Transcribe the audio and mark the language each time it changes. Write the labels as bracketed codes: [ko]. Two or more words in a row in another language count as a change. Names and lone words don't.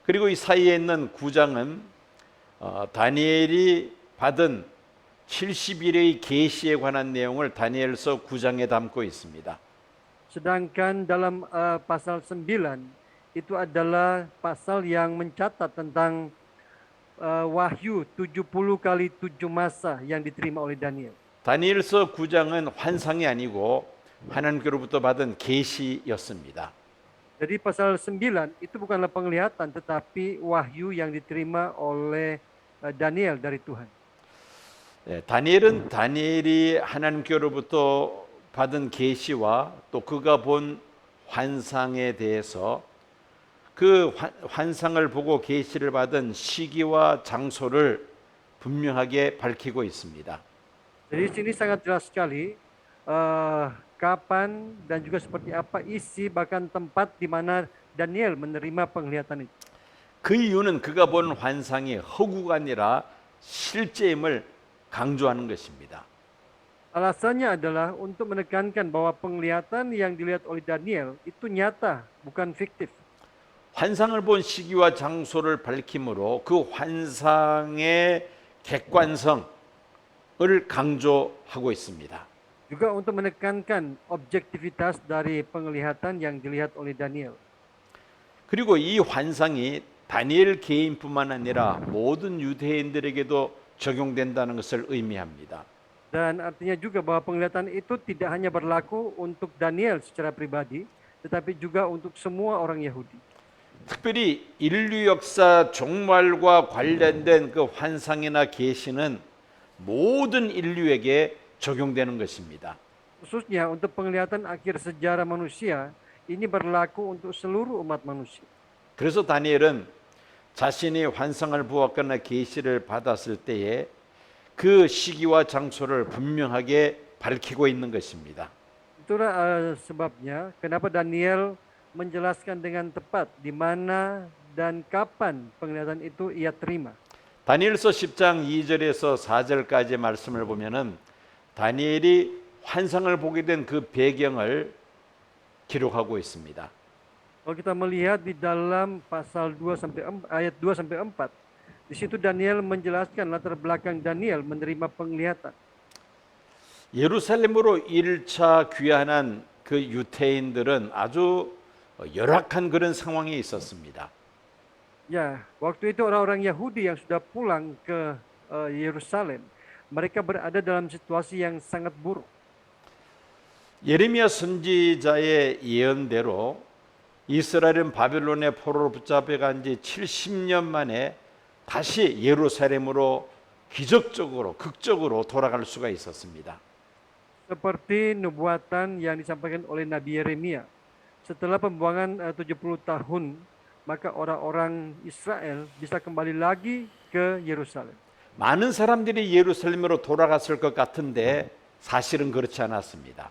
[ko] 그리고 이 사이에 있는 9장은 다니엘이 받은 70일의 계시에 관한 내용을 다니엘서 9장에 담고 있습니다. [id] Sedangkan dalam pasal 9 itu adalah pasal yang mencatat tentang wahyu 70 kali 7 masa yang diterima oleh Daniel. [ko] 다니엘서 9장은 환상이 아니고 하나님께로부터 받은 계시였습니다. [id] Jadi pasal 9 itu bukanlah penglihatan tetapi wahyu yang diterima oleh Daniel dari Tuhan. [ko] 다니엘이 하나님께로부터 받은 계시와 또 그가 본 환상에 대해서 그 환상을 보고 계시를 받은 시기와 장소를 분명하게 밝히고 있습니다. [id] Jadi di sini sangat jelas sekali kapan dan juga seperti apa isi bahkan tempat di mana Daniel menerima penglihatan itu. [ko] 그 이유는 그가 본 환상이 허구가 아니라 실제임을 강조하는 것입니다. [id] Alasannya adalah untuk menekankan bahwa penglihatan yang dilihat oleh Daniel itu nyata, bukan fiktif. [ko] 환상을 본 시기와 장소를 밝힘으로 그 환상의 객관성을 강조하고 있습니다. [id] Juga untuk menekankan objektivitas dari penglihatan yang dilihat oleh Daniel. [ko] 그리고 이 환상이 다니엘 개인뿐만 아니라 모든 유대인들에게도 적용된다는 것을 의미합니다. [id] Dan artinya juga bahwa penglihatan itu tidak hanya berlaku untuk Daniel secara pribadi, tetapi juga untuk semua orang Yahudi. [ko] 특별히 인류 역사 종말과 관련된 그 환상이나 계시는 모든 인류에게 적용되는 것입니다. [id] Khususnya untuk penglihatan akhir sejarah manusia, ini berlaku untuk seluruh umat manusia. [ko] 그래서 다니엘은 자신이 환상을 보았거나 계시를 받았을 때에 그 시기와 장소를 분명하게 밝히고 있는 것입니다. [id] Itulah sebabnya kenapa Daniel menjelaskan dengan tepat di mana dan kapan penglihatan itu ia terima. [ko] 다니엘서 10장 2절에서 4절까지의 말씀을 보면은 다니엘이 환상을 보게 된 그 배경을 기록하고 있습니다. [id] Kalau kita melihat di dalam pasal 2 sampai ayat 2 sampai 4, di situ Daniel menjelaskan latar belakang Daniel menerima penglihatan. [ko] 예루살렘으로 1차 귀환한 그 유태인들은 아주 열악한 그런 상황에 있었습니다. [id] Ya, waktu itu orang-orang Yahudi yang sudah pulang ke Yerusalem, mereka berada dalam situasi yang sangat buruk. [ko] 예레미야 선지자의 예언대로 이스라엘은 바벨론의 포로로 붙잡혀간 지 70년 만에 다시 예루살렘으로 기적적으로 극적으로 돌아갈 수가 있었습니다. [id] Seperti nubuatan yang disampaikan oleh Nabi Yeremia, setelah pembuangan 70 tahun, maka orang-orang Israel bisa kembali lagi ke Yerusalem. [ko] 많은 사람들이 예루살렘으로 돌아갔을 것 같은데 사실은 그렇지 않았습니다.